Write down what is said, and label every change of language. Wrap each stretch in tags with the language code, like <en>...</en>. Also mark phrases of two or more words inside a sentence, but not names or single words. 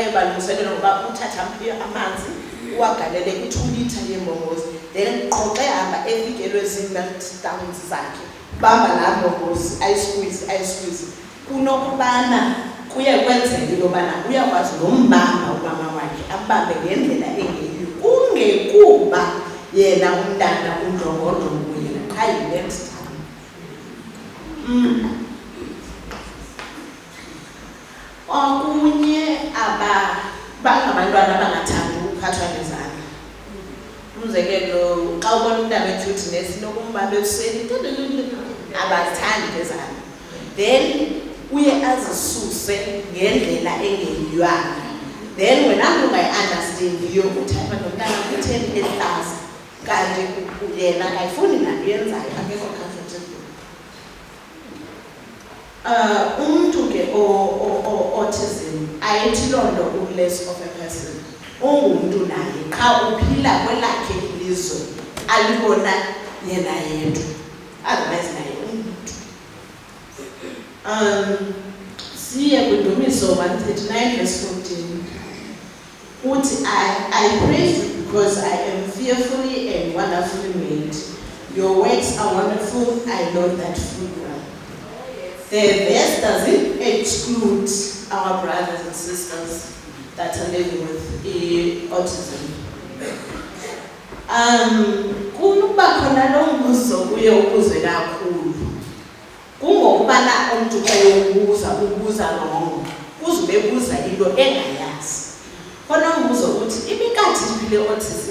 <xh>balungiselela ngoba uthatha amanzi uwagalele i-2 litre yeembongozi then qoxe hamba efikelwe zii-meltdowns zakhe bamba laa mbongozi ayisqueeze kunokubana kuye kwenzeka into yobana uyakwazi nombamba umama wakhe ambambe ngendlela engeyiyo kungekuba yena umntana undlongondlongo yena qha yi-</xh> <en>next time.</en> <xh>Okunye bangabantwana abangathandi ukuphathwa ngezandla. Umzekelo xa ubona umntana we-cuteness nokumbamba ebusweni abazithandi ngezandla, then uye azisuse ngendlela engeyiywanga. Then wena mntu ungayi-understandiyo uthatha nomntana kwi-10 ehlaza kanti yena ayifuni nanto yenzayo akekho comfortable. Umntu ke autism ayithi loo nto u-</xh> <en>less of a person,</en> <xh>ungumntu naye qha uphila kwelakhe ilizwe alibona yena yedwa, otherwise naye ungumntu. Siye kwiNdumiso 139:14 uthi</xh> <en>I praise you because I am fearfully and wonderfully made. Your works are wonderful, I know that full well. The verse doesn't exclude our brothers and sisters that are living with autism.</en> <xh>Kunokuba khona lo mbuzo kuye ukuze kakhulu. Kungokubana umntu xa ubuza rongo kuze ubebuza into engayazi. Khona umbuzo uthi ibikade iphile autism.</xh>